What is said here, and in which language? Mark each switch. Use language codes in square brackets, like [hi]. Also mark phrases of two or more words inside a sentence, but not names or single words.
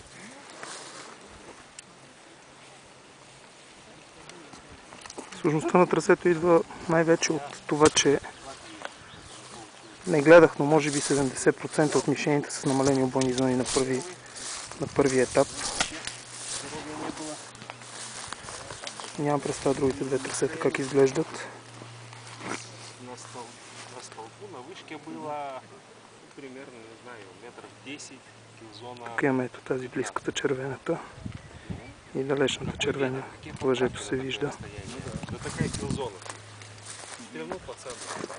[bg] Сложността на трасето идва най-вече от това, че не гледах, но може би 70% от мишените са намалени обойни зони на първи етап. Нямам представа другите две трасета как изглеждат. [ru] На столбу на вышке было примерно, не знаю, метров 10 килзона. [bg] Тук имаме ето тази близката червената и далечната червена. Лъжето се вижда. [ru] Да такая килзона. Стрелнул по центру.